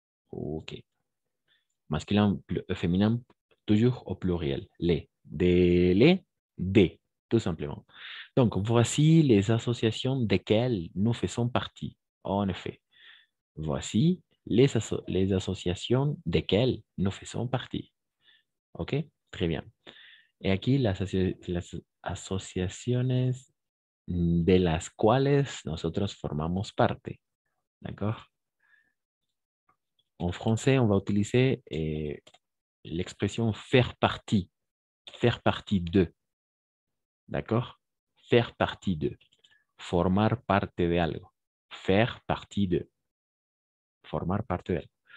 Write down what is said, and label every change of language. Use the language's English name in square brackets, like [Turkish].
[French] OK. Masculin, féminin, toujours au pluriel. Les. Des, tout simplement. Donc, voici les associations desquelles nous faisons partie. En effet, voici les associations desquelles nous faisons partie. OK? Très bien. Et [Spanish] aquí las asociaciones de las cuales nosotros formamos parte. [French] D'accord? En français, on va utiliser l'expression faire partie de. D'accord? Faire partie de. [Spanish] Formar parte de algo. [French] Faire partie de. [Spanish] Formar parte de algo.